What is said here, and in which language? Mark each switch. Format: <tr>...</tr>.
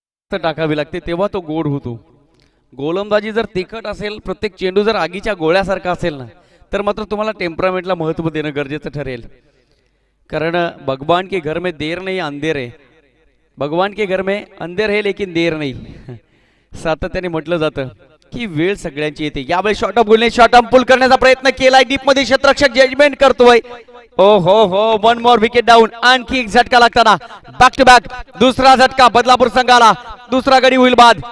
<mr>टाकावी लागते तेव्हा तो गोड होतो. गोलंदाजी जर तिखट असेल, प्रत्येक चेंडू जर आगीच्या गोळ्यासारखा असेल ना, तर मात्र तुम्हाला टेम्परामेंटला महत्त्व देणं गरजेचं ठरेल.</mr> <hi>कारण भगवान के घर में देर नहीं अंधेर है, भगवान के घर में अंधेर है लेकिन देर नाही.</hi> <mr>सातत्याने म्हटलं जातं की वेळ सगळ्यांची येते. यावेळी शॉर्ट ऑफ गोलने शॉर्ट ऑफ पुल करण्याचा प्रयत्न केलाय. डीप मध्ये क्षेत्ररक्षक जजमेंट करतोय. ओ हो हो, 1 मोर विकेट डाऊन. आणखी एक झटका लागताना बॅक टू बॅक दुसरा झटका बदलापूर संघाला. दुसरा गडी होईल बाद.</mr>